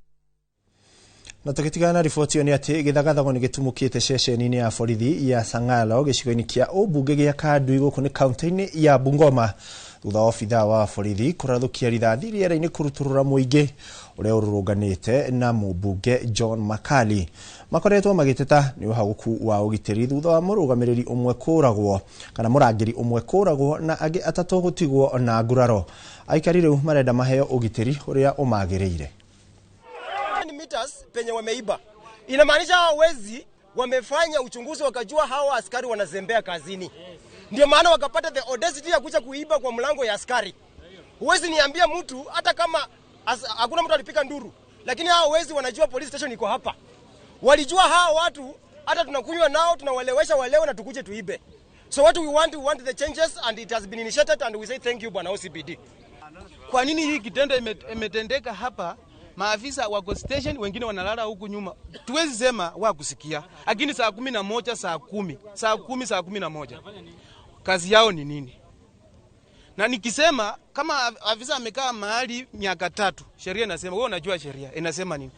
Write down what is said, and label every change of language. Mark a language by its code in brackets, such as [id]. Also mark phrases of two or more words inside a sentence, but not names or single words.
[ki] Na tukitigana riboti ni ati githagathagwo ni gitumukite ceceni-ini ya borithi ya Sangalo gicigo-ini kia ubunge gia Kandui guku ni kaunti-ini ya Bungoma thutha obitha wa borithi kurathukia rithathi riera-ini kuruturura muingi uria ururunganite na mubunge John Makali makoretwo magiteta ni uhaguku wa ugitiri thutha wa murugamiriri umwe kuragwo kana murangiri umwe kuragwo na angi atatu gutigwo na nguraro aikari riu marenda maheo ugitiri uria umagiriire [sw] penye wameiba. Inamaanisha hao wezi wamefanya uchunguzi wakajua hao askari wanazembea kazini. Ndio maana wakapata [en] the audacity [sw] ya kuja kuiba kwa mlango ya askari. Huwezi niambia mtu hata kama hakuna mtu alipika nduru, lakini hao wezi wanajua police station iko hapa. Walijua hao watu hata tunakunywa nao tunawalewesha walewe na tukuje tuibe. [en] So what we want the changes and it has been initiated and we say thank you bwana OCPD. [sw] Kwa nini hii kitendo imetendeka hapa? Maafisa wako station, wengine wanalala huku nyuma. Tuwezi sema wakusikia. Lakini saa 11, saa 10, saa 10, saa 11. Kazi yao ni nini? Na nikisema kama afisa amekaa mahali miaka 3, sheria inasema, wewe unajua sheria inasema nini?